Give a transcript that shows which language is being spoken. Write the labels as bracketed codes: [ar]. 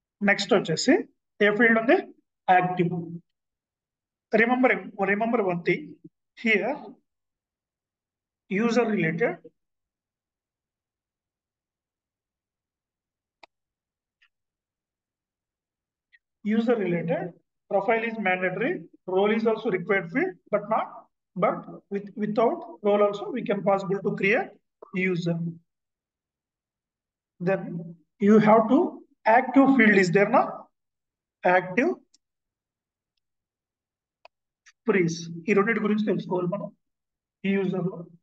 [te] Next వచ్చేసి ఏ field ఉంది? Active. [en] Remember one thing here, user related, profile is mandatory, role is also required field, but without role also we can possible to create user. Then you have to active field is there now, active freeze. [te] ఈ రెండింటి గురించి తెలుసుకోవాలి మనం ఈ user లో.